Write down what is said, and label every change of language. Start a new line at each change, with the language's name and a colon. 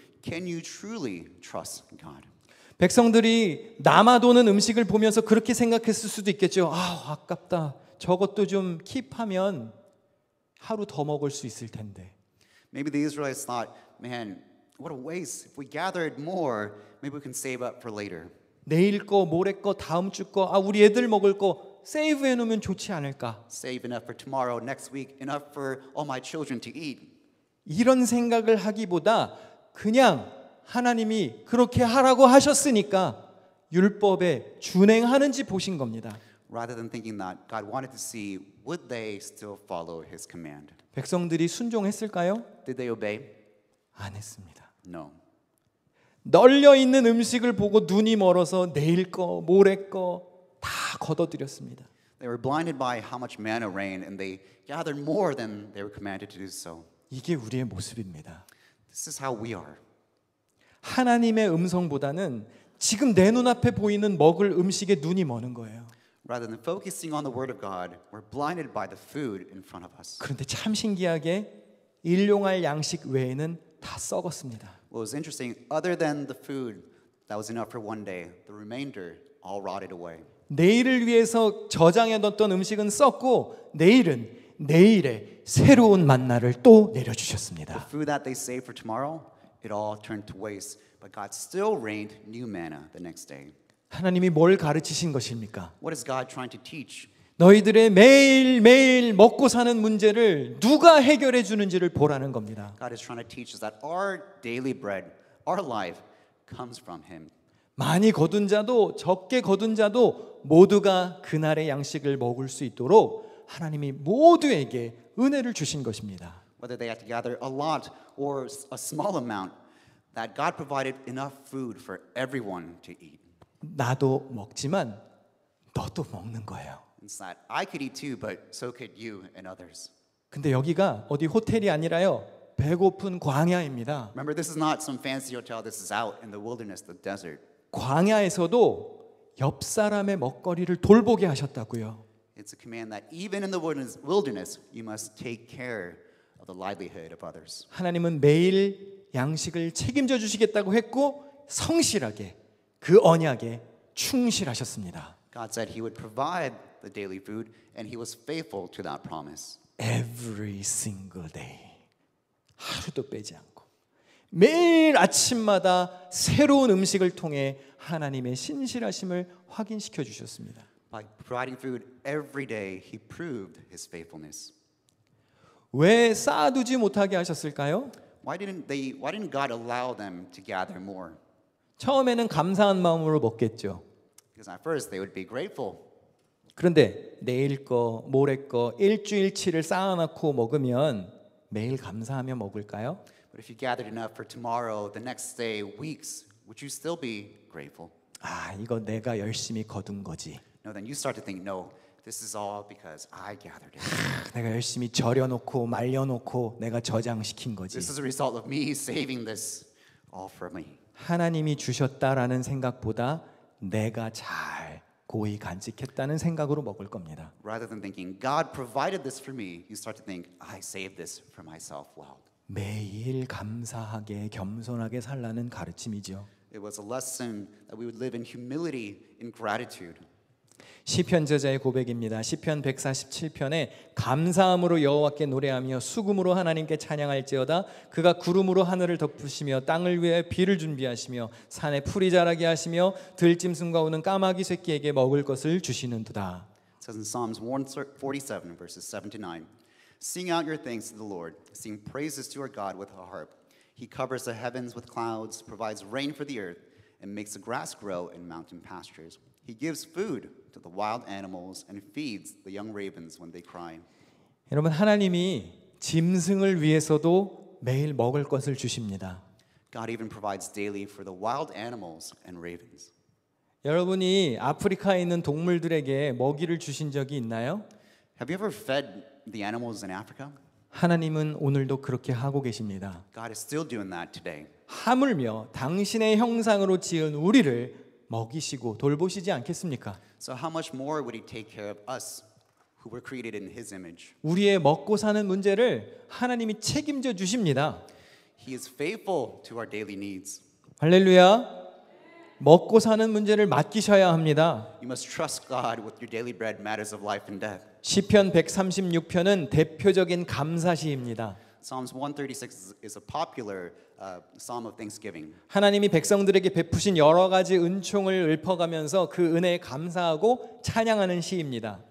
English: Can you truly trust God?
Korean: 백성들이 남아도는 음식을 보면서 그렇게 생각했을 수도 있겠죠. 아, 아깝다. 저것도 좀 킵하면 하루 더 먹을 수 있을 텐데.
English: Maybe the Israelites thought, man, what a waste. If we gathered more, maybe we can save up for later.
Korean: 내일 거, 모레 거, 다음 주 거, 아, 우리 애들 먹을 거 세이브 해놓으면 좋지 않을까?
English: Save enough for tomorrow, next week, enough for all my children to eat.
Korean: 이런 생각을 하기보다 그냥 하나님이 그렇게 하라고 하셨으니까 율법에 준행하는지 보신 겁니다.
English: Rather than thinking that, God wanted to see, would they still follow his command?
Korean: 백성들이 순종했을까요?
English: Did they obey?
Korean: 안 했습니다.
English: No.
Korean: 널려 있는 음식을 보고 눈이 멀어서 내일 거, 모레 거 다 걷어들였습니다.
English: They were blinded by how much manna rained, and they gathered more than they were commanded to do so.
Korean: 이게 우리의 모습입니다.
English: This is how we are.
Korean: 하나님의 음성보다는 지금 내 눈앞에 보이는 먹을 음식에 눈이 머는 거예요.
English: Rather than focusing on the word of God, we're blinded by the food in front of us.
Korean: 그런데 참 신기하게 일용할 양식 외에는 다 썩었습니다.
English: What was interesting, other than the food that was enough for one day, the remainder all rotted away.
Korean: 내일을 위해서 저장해 뒀던 음식은 썩고 내일은 내일의 새로운 만나를 또 내려주셨습니다.
English: The food that they saved for tomorrow, it all turned to waste. But God still rained new manna the next day.
Korean: 하나님이 뭘 가르치신 것입니까?
English: What is God trying to teach?
Korean: 너희들의 매일매일 먹고 사는 문제를 누가 해결해 주는지를 보라는 겁니다.
English: God is trying to teach us that our daily bread, our life, comes from Him.
Korean: 많이 거둔 자도 적게 거둔 자도 모두가 그날의 양식을 먹을 수 있도록 하나님이 모두에게 은혜를 주신 것입니다.
English: Whether they had to gather a lot or a small amount, that God provided enough food for everyone to eat.
Korean: 나도 먹지만 너도 먹는 거예요.
English: It's that I could eat too, but so could you and others.
Korean: 근데 여기가 어디 호텔이 아니라요. 배고픈 광야입니다.
English: Remember, this is not some fancy hotel. This is out in the wilderness, the desert.
Korean: 광야에서도 옆 사람의 먹거리를 돌보게 하셨다고요.
English: It's a command that even in the wilderness, you must take care of the livelihood of others.
Korean: 하나님은 매일 양식을 책임져 주시겠다고 했고 성실하게 그 언약에 충실하셨습니다.
English: God said He would provide the daily food, and He was faithful to that promise. Every single day.
Korean: 하루도 빼지 않고 매일 아침마다 새로운 음식을 통해 하나님의 신실하심을 확인시켜 주셨습니다.
English: By providing food every day, He proved His faithfulness.
Korean: 왜 쌓아두지 못하게 하셨을까요?
English: Why didn't God allow them to gather more?
Korean: 처음에는 감사한 마음으로 먹겠죠.
English: Because at first they would be grateful.
Korean: 그런데 내일 거, 모레 거, 일주일치를 쌓아놓고 먹으면 매일 감사하며 먹을까요?
English: But if you gathered enough for tomorrow, the next day, weeks, would you still be grateful?
Korean: 아, 이거 내가 열심히 거둔 거지.
English: No, then you start to think, no, this is all because I gathered it.
Korean: 내가 열심히 절여놓고 말려놓고 내가 저장시킨 거지.
English: This is a result of me saving this all for me.
Korean: 하나님이 주셨다라는 생각보다 내가 잘 고이 간직했다는 생각으로 먹을 겁니다.
English: Rather than thinking, God provided this for me, you start to think, I saved this for myself well.
Korean: 매일 감사하게 겸손하게 살라는 가르침이죠.
English: It was a lesson that we would live in humility, in gratitude.
Korean: 시편 저자의 고백입니다. 시편 147편에 감사함으로 여호와께 노래하며 수금으로 하나님께 찬양할지어다. 그가 구름으로 하늘을 덮으시며 땅을 위해 비를 준비하시며 산에 풀이 자라게 하시며 들짐승과 우는 까마귀 새끼에게 먹을 것을 주시는도다.
English: It says in Psalms 147, verses 7 to 9, Sing out your thanks to the Lord. Sing praises to our God with a harp. He covers the heavens with clouds, provides rain for the earth, and makes the grass grow in mountain pastures. He gives food to the wild animals and feeds the young ravens when they cry.
Korean: 여러분, 하나님이 짐승을 위해서도 매일 먹을 것을 주십니다.
English: God even provides daily for the wild animals and ravens.
Korean: 여러분이 아프리카에 있는 동물들에게 먹이를 주신 적이 있나요?
English: Have you ever fed the animals in Africa?
Korean: 하나님은 오늘도 그렇게 하고 계십니다.
English: God is still doing that today.
Korean: 하물며 당신의 형상으로 지은 우리를 먹이시고 돌보시지 않겠습니까?
English: So how much more would He take care of us who were created in His image?
Korean: 우리의 먹고 사는 문제를 하나님이 책임져 주십니다.
English: He is faithful to our daily needs.
Korean: 할렐루야. 먹고 사는 문제를 맡기셔야 합니다.
English: You must trust God with your daily bread, matters of life and death.
Korean: 시편 136편은 대표적인 감사시입니다.
English: Psalms 136 is a popular psalm of thanksgiving.
Korean: 하나님이 백성들에게 베푸신 여러 가지 은총을 읊어가면서 그 은혜에 감사하고 찬양하는 시입니다.